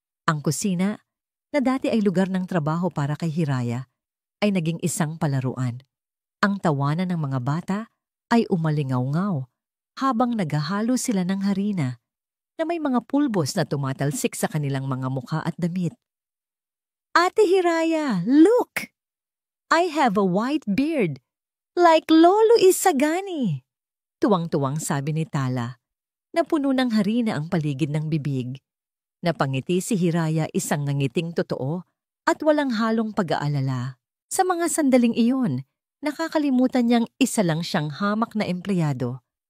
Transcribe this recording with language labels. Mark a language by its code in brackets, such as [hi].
[tl] Ang kusina, na dati ay lugar ng trabaho para kay Hiraya, ay naging isang palaruan. Ang tawanan ng mga bata ay umalingaw-ngaw habang naghahalo sila ng harina na may mga pulbos na tumatalsik sa kanilang mga mukha at damit. [en] Ate Hiraya, look! I have a white beard, like Lolo Isagani. [tl] Tuwang-tuwang sabi ni Tala, na puno ng harina ang paligid ng bibig. Napangiti si Hiraya, isang nangiting totoo at walang halong pag-aalala. Sa mga sandaling iyon, nakakalimutan niyang isa lang siyang hamak na empleyado.